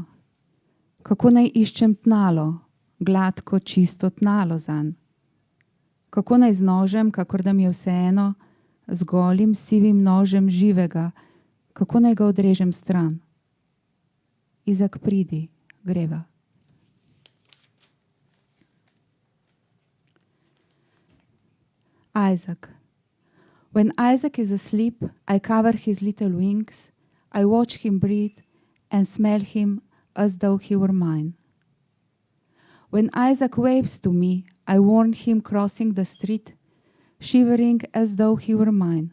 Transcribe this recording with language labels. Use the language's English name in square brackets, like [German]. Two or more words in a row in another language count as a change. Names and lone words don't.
[Slovenian] Kako naj iščem tnalo, gladko, čisto tnalo zanj. Kako naj z nožem, kakor da mi je vseeno, z golim, sivim nožem živega, kako naj ga odrežem stran. Izak pridi, greva. [English] Isaac. When Isaac is asleep, I cover his little wings, I watch him breathe and smell him as though he were mine. When Isaac waves to me, I warn him crossing the street, shivering as though he were mine.